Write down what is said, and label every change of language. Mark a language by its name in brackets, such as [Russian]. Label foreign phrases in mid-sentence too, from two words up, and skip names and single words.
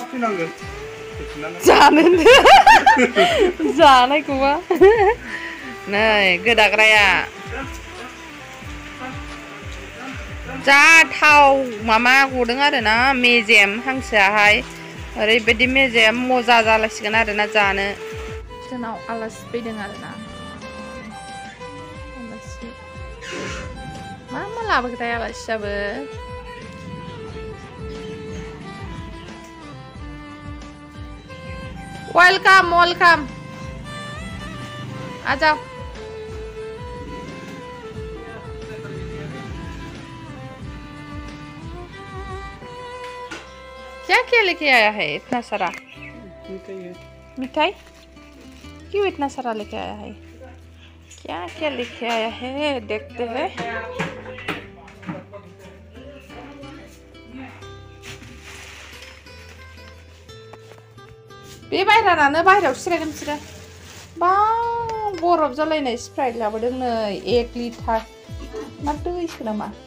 [Bodo] जानो जानायखौबा नै गोदाग्राया जा थाव मामा गदों आरोना मेजेम हांसोआहाय ओरैबायदि मेजेम मजा जालायसिगोन आरोना जानो जोंनाव आलासि फैदों आरोना आलासि मा लाबोखोथाय आलासियाबो [Hindi] वेलकाम आ जाओ क्या लेके आया है इतना सारा मिठाई क्यों इतना सारा लेके आया है क्या लेके आया है देखते हैं [Bodo] बे बायरानानो बायरायाव सिरायगोन बिसोरो बाव बरफ जालायनाय स्प्राइट लाबोदों नै 1 लिटार मा दैसो नामा